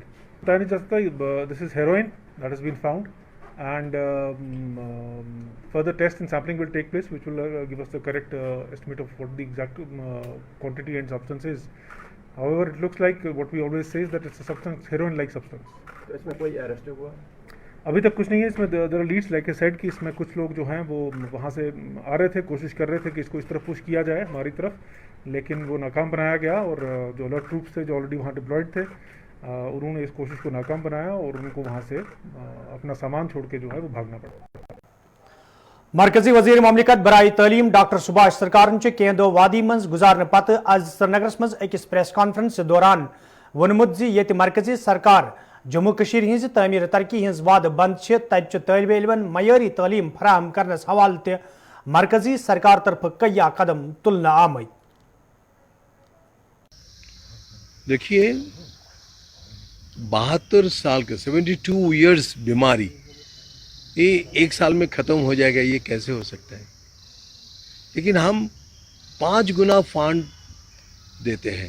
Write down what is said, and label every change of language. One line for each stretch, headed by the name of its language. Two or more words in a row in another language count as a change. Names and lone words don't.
English: This is heroin that has been found, and further tests and sampling will take place, which will give us the correct estimate of what the exact quantity and substance is. However, it looks like what we always say is that it's a substance, heroin-like substance.
Hindi: इसमें कोई अरेस्ट हुआ? अभी तक कुछ नहीं है इसमें.
English: there are leads like I said
Hindi: कि इसमें कुछ लोग जो हैं वो वहाँ से आ रहे थे, कोशिश कर रहे थे कि इसको इस तरफ पुश किया जाए हमारी तरफ, लेकिन वो नाकाम बनाया गया, और जो
English: alert troops
Hindi: थे जो ऑलरेडी वहाँ डिप्लॉयड थे, उन्होंने इस कोशिश को नाकाम बनाया और उनको वहाँ से अपना सामान छोड़ के जो है वो भागना पड़ा.
Kashmiri: मरकजी वजीर ममलिकत बराई तालीम डॉक्टर सुभाष सरकार कें दो वादी मज गुजारने पत आज श्रीनगरस मज अकिस
English: press conference
Kashmiri: दौरान वोनमुत ये मरकजी सरकार जम्मू कशीर हिंज तमीर तरक्की हिंज वाद बंद तत तालिब इल्मन मयारी तालीम फराहम करनस हवाले ते मरकजी सरकार तरफ कया कदम तुलना आमद.
Hindi: देखिए, 72 साल के 72 इयर्स बीमारी ये एक साल में खत्म हो जाएगा, ये कैसे हो सकता है? लेकिन हम 5 गुना फंड देते हैं.